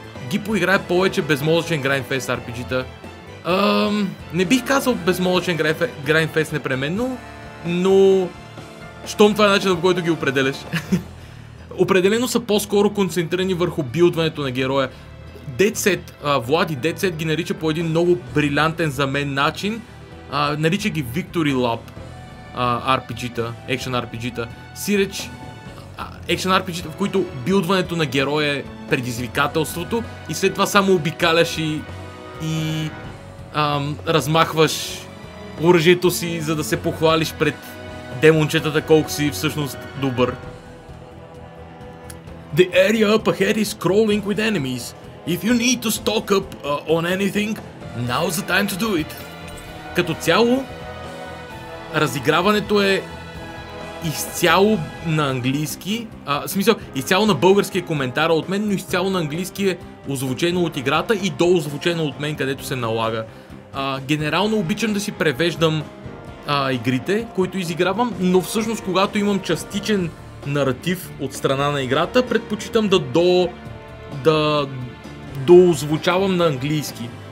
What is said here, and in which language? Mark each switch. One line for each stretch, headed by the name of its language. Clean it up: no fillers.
Bulgarian: Гипо играе повече безмозъчен Grindfest RPG-та. Не бих казал безмозъчен Grindfest непременно, но щом това е начинът, в който ги определяш. Определено са по-скоро концентрирани върху билдването на героя. Влади Dead Set ги нарича по един много брилянтен за мен начин. Нарича ги Victory Lap RPG-та, Action RPG-та. Сиреч Action RPG-та, в които билдването на героя е предизвикателството и след това само обикаляш и размахваш оръжието си, за да се похвалиш пред демончетата колко си всъщност добър.
English: The area up ahead is crawling with enemies. If you need to stock up on anything, now's the time to do it.
Bulgarian: Като цяло, разиграването е изцяло на английски, изцяло на български е коментара от мен, но изцяло на английски е озвучено от играта и доозвучено от мен, където се налага. Генерално обичам да си превеждам игрите, които изигравам, но всъщност когато имам частичен наратив от страна на играта, предпочитам да доозвучавам на английски.